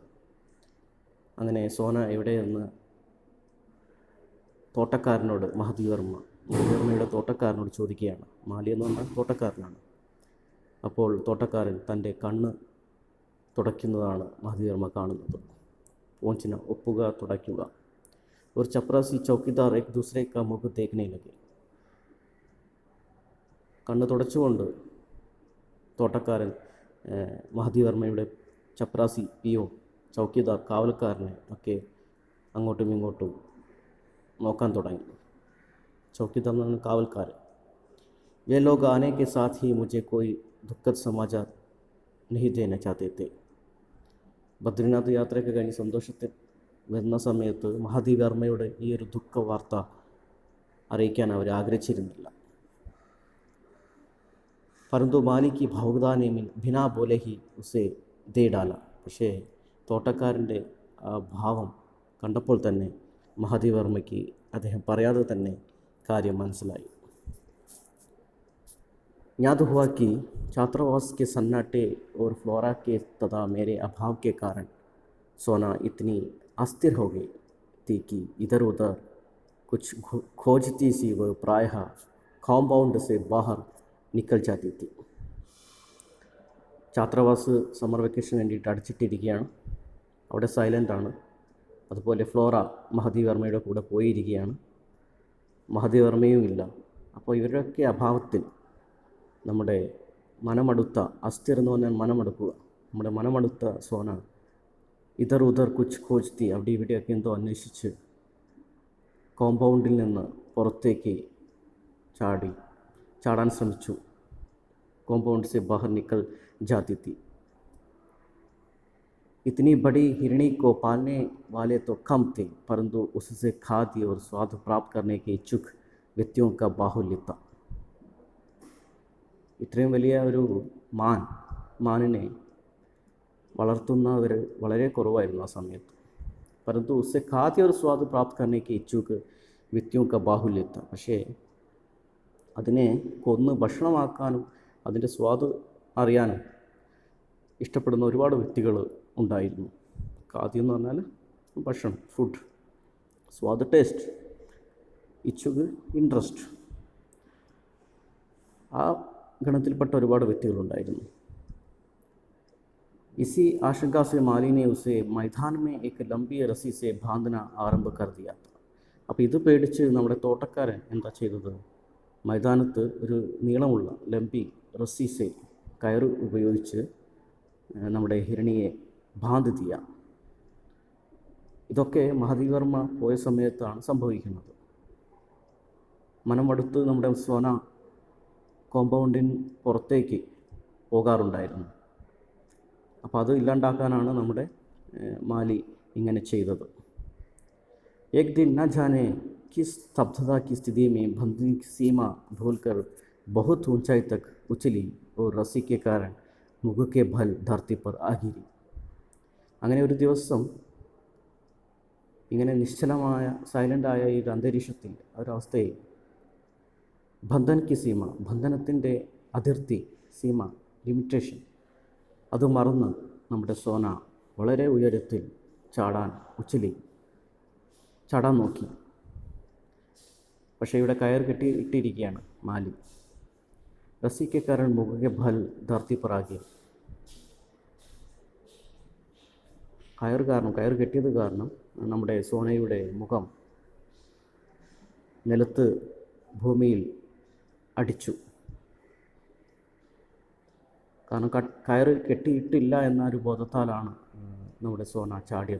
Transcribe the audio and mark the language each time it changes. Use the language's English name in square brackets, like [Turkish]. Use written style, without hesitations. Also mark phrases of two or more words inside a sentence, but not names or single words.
[Malayalam] അങ്ങനെ സോന എവിടെയെന്ന് തോട്ടക്കാരനോട് മഹാദേവർമ്മയുടെ തോട്ടക്കാരനോട് ചോദിക്കുകയാണ്. മാലി എന്ന് പറഞ്ഞാൽ തോട്ടക്കാരനാണ്. അപ്പോൾ തോട്ടക്കാരൻ തൻ്റെ കണ്ണ് തുടയ്ക്കുന്നതാണ് മഹാദേവർമ്മ കാണുന്നത്. പോഞ്ചന ഒപ്പുക തുടയ്ക്കുക. ഒരു ചപ്രാസി ചൗക്കിദാർ [Hindi] एक दूसरे का मुख देखने लगे. [Malayalam] കണ്ണ് തുടച്ചുകൊണ്ട് തോട്ടക്കാരൻ മഹാദേവർമ്മയുടെ ചപ്രാസി പിയോ ചൗക്കിദാർ കാവൽക്കാരനെ ഒക്കെ അങ്ങോട്ടും ഇങ്ങോട്ടും നോക്കാൻ തുടങ്ങി. ചൗക്കിദാർ എന്ന് പറഞ്ഞാൽ കാവൽക്കാരൻ. [Hindi] वे लोग आने के साथ ही मुझे कोई दुखद समाचार नहीं देना चाहते थे. [Malayalam] ബദ്രിനാഥ് യാത്രയൊക്കെ കഴിഞ്ഞ് സന്തോഷത്തിൽ വരുന്ന സമയത്ത് മഹതി വർമ്മയുടെ ഈ ഒരു ദുഃഖ വാർത്ത അറിയിക്കാൻ അവർ ആഗ്രഹിച്ചിരുന്നില്ല. [Hindi] परंतु माली की भावुकता ने बिना बोले ही उसे दे डाला. [Malayalam] പക്ഷേ തോട്ടക്കാരൻ്റെ ആ ഭാവം കണ്ടപ്പോൾ തന്നെ മഹതി വർമ്മയ്ക്ക് അദ്ദേഹം പറയാതെ തന്നെ കാര്യം മനസ്സിലായി. [Hindi] याद हुआ कि छात्रावास के सन्नाटे और फ्लोरा के तथा मेरे अभाव के कारण सोना इतनी अस्थिर हो गई थी कि इधर उधर कुछ खोजती सी वह प्रायः कॉम्पाउंड से बाहर निकल जाती थी. [Malayalam] ഛാത്രാവാസ് സമ്മർ വെക്കേഷന് വേണ്ടിയിട്ട് അടച്ചിട്ടിരിക്കുകയാണ്. അവിടെ സൈലൻ്റാണ്. അതുപോലെ ഫ്ലോറ മഹതി വർമ്മയുടെ കൂടെ പോയിരിക്കുകയാണ്. മഹതി വർമ്മയും ഇല്ല. അപ്പോൾ ഇവരുടെയൊക്കെ അഭാവത്തിൽ നമ്മുടെ മനമടുത്ത അസ്ഥിർ എന്ന് പറഞ്ഞാൽ മനമടുക്കുക. നമ്മുടെ മനമടുത്ത സോന [Hindi] इधर उधर कुछ खोजती [Malayalam] അവിടെ ഇവിടെയൊക്കെ എന്തോ അന്വേഷിച്ച് കോമ്പൗണ്ടിൽ നിന്ന് പുറത്തേക്ക് ചാടാൻ ശ്രമിച്ചു. [Hindi] കോമ്പൗണ്ട് से बाहर निकल जाती थी. इतनी बड़ी हिरणी को पालने वाले तो कम थे, परंतु उससे खाद्य और स्वाद प्राप्त करने के इच्छुक व्यक्तियों का बाहुल्य था. [Malayalam] ഇത്രയും വലിയ ഒരു മാനിനെ വളർത്തുന്നവർ വളരെ കുറവായിരുന്നു ആ സമയത്ത്. [Hindi] परंतु उससे खाद्य और स्वाद प्राप्त करने के इच्छुक व्यक्तियों का बाहुल्य था. [Malayalam] പക്ഷേ അതിനെ കൊന്ന് ഭക്ഷണമാക്കാനും അതിൻ്റെ സ്വാദ് അറിയാനും ഇഷ്ടപ്പെടുന്ന ഒരുപാട് വ്യക്തികൾ ഉണ്ടായിരുന്നു. ഖാദ്യം എന്ന് പറഞ്ഞാൽ ഭക്ഷണം, ഫുഡ്, സ്വാദ് ടേസ്റ്റ്, ഇച്ഛുക് ഇൻട്രസ്റ്റ്, ആ ഗണത്തിൽപ്പെട്ട ഒരുപാട് വ്യക്തികളുണ്ടായിരുന്നു. [Hindi] इसी आशंका से माली ने उसे मैदान में एक लंबी रस्सी से बांधना आरंभ कर दिया था. [Malayalam] അപ്പോൾ ഇത് പേടിച്ച് നമ്മുടെ തോട്ടക്കാരൻ എന്താ ചെയ്തത്? മൈതാനത്ത് ഒരു നീളമുള്ള [Hindi] लंबी रस्सी से [Malayalam] കയറ് ഉപയോഗിച്ച് നമ്മുടെ ഹിരണിയെ [Hindi] बांध दिया. [Malayalam] ഇതൊക്കെ മഹതി വർമ്മ പോയ സമയത്താണ് സംഭവിക്കുന്നത്. മനമടുത്ത് നമ്മുടെ സോന കോമ്പൗണ്ടിന് പുറത്തേക്ക് പോകാറുണ്ടായിരുന്നു. അപ്പോൾ അത് ഇല്ലാണ്ടാക്കാനാണ് നമ്മുടെ മാലി ഇങ്ങനെ ചെയ്തത്. [Hindi] एक दिन न जाने किस स्तब्धता की स्थिति में बंधन की सीमा भूलकर बहुत ऊंचाई तक उछली और रस्सी के कारण मुख के बल धरती पर आ गिरी. [Malayalam] അങ്ങനെ ഒരു ദിവസം ഇങ്ങനെ നിശ്ചലമായ സൈലൻ്റായ ഈ അന്തരീക്ഷത്തിൽ ഒരവസ്ഥയിൽ [Hindi] बंधन की सीमा, [Malayalam] ബന്ധനത്തിൻ്റെ അതിർത്തി, സീമ, ലിമിറ്റേഷൻ, അത് മറന്ന് നമ്മുടെ സോന വളരെ ഉയരത്തിൽ ചാടാൻ നോക്കി. പക്ഷേ ഇവിടെ കയർ ഇട്ടിരിക്കുകയാണ് മാലി. [Hindi] रस्सी के कारण मुख के बल धरती पर आ गए. [Malayalam] കയർ കെട്ടിയത് കാരണം നമ്മുടെ സോനയുടെ മുഖം നിലത്ത് ഭൂമിയിൽ അടിച്ചു. കാരണം കയർ കെട്ടിയിട്ടില്ല എന്നൊരു ബോധത്താലാണ് നമ്മുടെ സോന ചാടിയത്.